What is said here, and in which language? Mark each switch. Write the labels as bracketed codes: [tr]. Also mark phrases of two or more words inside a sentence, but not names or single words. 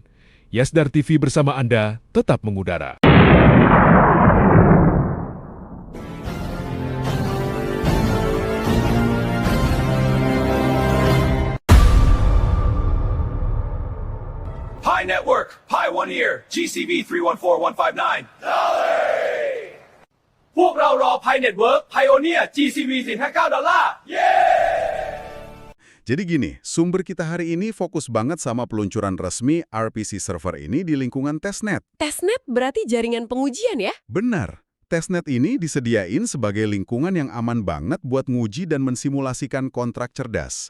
[id] Yasdar TV bersama Anda tetap mengudara. Pi Network, Pi One Ear, GCV 314159. [th] พวกเรารอ Pi Network, Pioneer, GCV 459 ดอลลาร์ [id] Jadi gini, sumber kita hari ini fokus banget sama peluncuran resmi RPC server ini di lingkungan testnet. Testnet berarti jaringan pengujian ya? Benar, testnet ini disediain sebagai lingkungan yang aman banget buat nguji dan mensimulasikan kontrak cerdas.